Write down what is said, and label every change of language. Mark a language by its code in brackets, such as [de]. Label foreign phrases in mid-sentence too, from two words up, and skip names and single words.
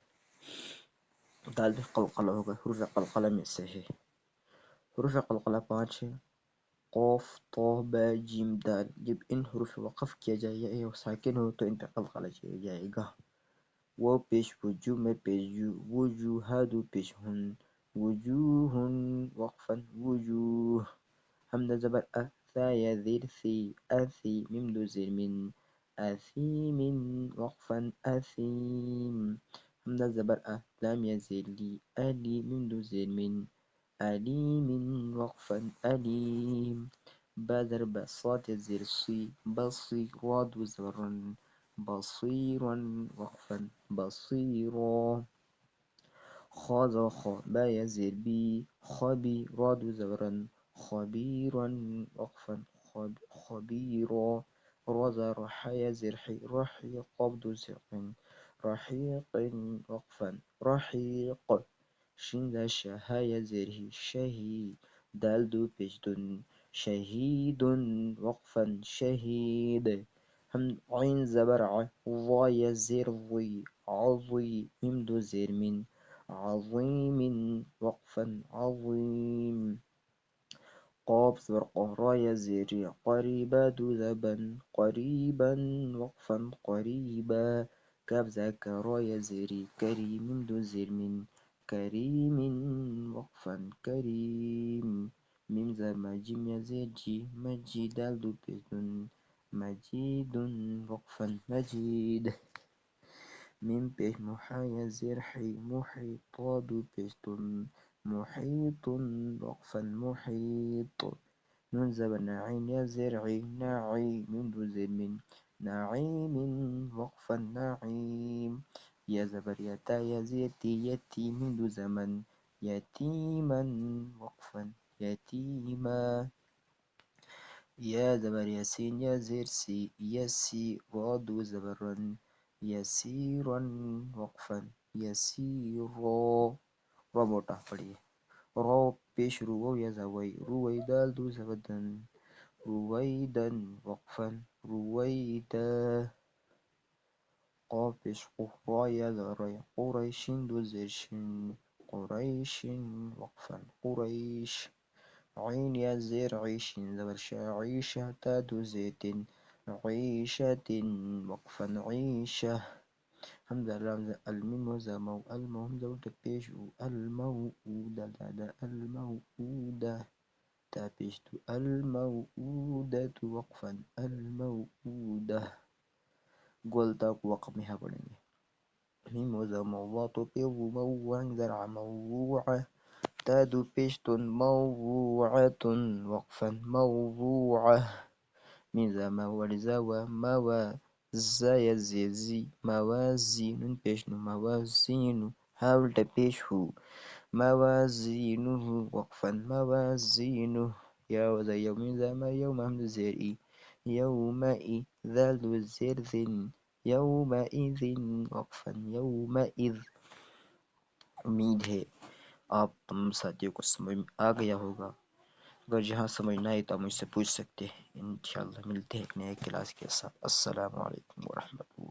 [hi] दाल पे क़लक़ला होगा, हुरूफ़ क़लक़ला में से है। हुरूफ़ क़लक़ला 5 है। क़ाफ ता बा जीम दाल। जब इन हुरूफ़ वक़फ़ किया जाए या साकिन हो तो इन पे क़लक़ला किया जाएगा। वो पेश वजू में पेश जू वजूहा दो पेश हुन वजूहुन वक़फ़न वजूह। हमज़ा ज़बर अ सा या ज़ेर सी असी मीम दो ज़ेर मिन असीमिन वक़फ़न असीम। हमज़ा ज़बर अ लाम या ज़ेर ली अली मीम दो ज़ेर मिन अलीमिन वक़फ़न अलीम। बा ज़र बा साद या ज़ेर सी बसी रा दो ज़बरन बसीरन वक़फ़न बसीरा। खा ज़ खा बा या ज़ेर बी खबी रा दो ज़बरन खबीरन वक़फ़न खबीरा। रा ज़ रा हा या ज़ेर ही रही क़ाफ दो ज़ेर रहीक़िन वक़फ़न रहीक़। शीन ज़ा शा हा या ज़ेर ही शही दाल दो पेश दुन शहीदुन वक़फ़न शहीद। हम ऐन ज़बर आ ज़ा या ज़ेर ज़ी अज़ी मीम दो ज़ेर मिन अज़ीमिन वक़फ़न अज़ीम। क़ाफ ज़बर क़ा रा या ज़ेर या क़रीबा दो ज़बन क़रीबन वक़फ़न क़रीबा। काफ ज़ा का रा या ज़ेर करी मीम दो ज़ेर मिन करीमिन वक़फ़न करीम। मीम ज़ा मा जीम या ज़ेर जी मजी दाल दो पेश दुन मजीदुन वक़फ़न मजीद। मीम पेश मुहा या ज़ेर ही मुही ता दो पेश दुन मुहीतुन वक़फ़न मुहीत। नून ज़बर ना ऐन या ज़ेर ई नाई मीम दो ज़ेर मिन नाईमिन वक़फ़न नाईम। या ज़बर या ता या ज़ेर ती यती मीम दो ज़मन यतीमन वक़फ़न यतीमा। या ज़बर या सीन या ज़ेर सी यसी रा दो ज़बरन यसीरन वक़फ़न यसीरा। रा मोटा पढ़िए। रा पेश रुवा या ज़वाई रुवई दाल दो ज़बरदन रुवैदन वक़फ़न रुवैदा। क़ाफ पेश क़ू रा या ज़राई क़ुरैशिन दो ज़ेर शिन क़ुरैशिन वक़फ़न क़ुरैश। ऐन या ज़ेर ई शीन ज़बर शा ईशा ता दो ज़ेतिन ईशतिन वक़फ़न ईशा। हमज़ा लाम ज़ा अल मीम ज़ा मऊ अल मऊ हमज़ा उल्टा पेश ऊ अल मऊऊदा दादा अल मऊऊदा ता पेश दो अल मऊऊदतु वक़फ़न अल मऊऊदा। गोलता को वक़फ़ में पढ़ेंगे। मीम ज़ा मऊ तो पे वो मऊ ज़रा मऊआ ता दो पेश तुन मऊआतुन वक़फ़न मऊआ। मीम ज़ा मऊ ज़ा व मवा ज़ा या ज़ी मवाज़ी नून पेश नु मवाज़ीनु हा उल्टा पेश हू मवाज़ीनुहु वक़फ़न मवाज़ीनुहु। या ज़ा यौम ज़ा मा यौम हमज़ा ज़ेर ई यौम ई दाल दो ज़ेर ज़िन यौमइज़िन वक़्फ़न यौमइज़। उम्मीद है आप तमाम साथियों को समझ में आ गया होगा। अगर जहाँ समझ ना आए तो आप मुझसे पूछ सकते हैं। इंशाअल्लाह मिलते हैं एक नए क्लास के साथ। [ar] السلام عليكم ورحمة الله.